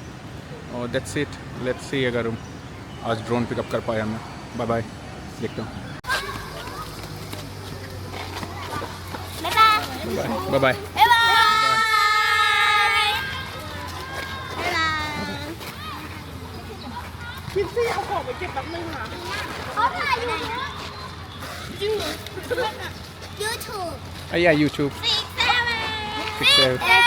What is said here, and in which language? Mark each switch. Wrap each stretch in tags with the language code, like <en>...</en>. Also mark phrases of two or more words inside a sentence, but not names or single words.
<hi>और</hi> <en>that's it, let's see</en> <hi>अगर आज ड्रोन पिकअप कर पाया मैं। बाय बाय, देखता हूँ। बाय बाय।</hi> <th>พิซซี่เอาของไปเก็บแป๊บนึงค่ะเขาถ่ายอยู่นะจริงเหรอ YouTube</th> <en>Yeah, YouTube. 6 7</en>